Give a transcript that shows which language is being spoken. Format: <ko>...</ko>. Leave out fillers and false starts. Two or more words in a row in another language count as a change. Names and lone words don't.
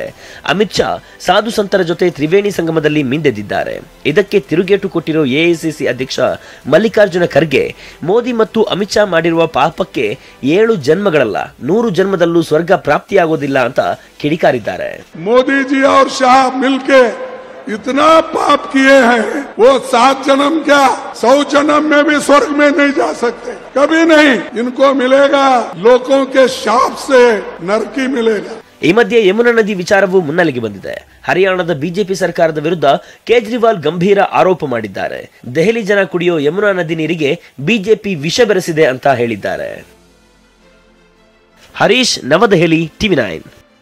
<kn>ಅಮಿತ್ ಶಾ ಸಾಧು ಸಂತರ ಜೊತೆ ತ್ರಿವೇಣಿ ಸಂಗಮದಲ್ಲಿ ಮಿಂದೆದ್ದಿದ್ದಾರೆ. ಇದಕ್ಕೆ ತಿರುಗೇಟು ಕೊಟ್ಟಿರೋ ಎಐಸಿಸಿ ಅಧ್ಯಕ್ಷ ಮಲ್ಲಿಕಾರ್ಜುನ ಖರ್ಗೆ ಮೋದಿ ಮತ್ತು ಅಮಿತ್ ಶಾ ಮಾಡಿರುವ ಪಾಪಕ್ಕೆ 7 ಜನ್ಮಗಳಲ್ಲ 100 ಜನ್ಮದಲ್ಲೂ ಸ್ವರ್ಗ ಪ್ರಾಪ್ತಿಯಾಗೋದಿಲ್ಲ ಅಂತ ಕಿಡಿಕಾರಿದ್ದಾರೆ.</kn> <hi>ಮೋದಿ ಜಿ और शाह मिलके इतना पाप किए हैं, वो 7 जन्म क्या 100 जन्म में भी स्वर्ग में नहीं जा सकते, कभी नहीं. इनको मिलेगा लोगों के शाप से नरकी मिलेगा.</hi> <kn>ಈ ಮಧ್ಯೆ ಯಮುನಾ ನದಿ ವಿಚಾರವೂ ಮುನ್ನೆಲೆಗೆ ಬಂದಿದೆ. ಹರಿಯಾಣದ ಬಿಜೆಪಿ ಸರ್ಕಾರದ ವಿರುದ್ಧ ಕೇಜ್ರಿವಾಲ್ ಗಂಭೀರ ಆರೋಪ ಮಾಡಿದ್ದಾರೆ. ದೆಹಲಿ ಜನ ಕುಡಿಯೋ ಯಮುನಾ ನದಿ ನೀರಿಗೆ ಬಿಜೆಪಿ ವಿಷ ಬೆರೆಸಿದೆ ಅಂತ ಹೇಳಿದ್ದಾರೆ. ಹರೀಶ್, ನವದೆಹಲಿ, TV9.</kn>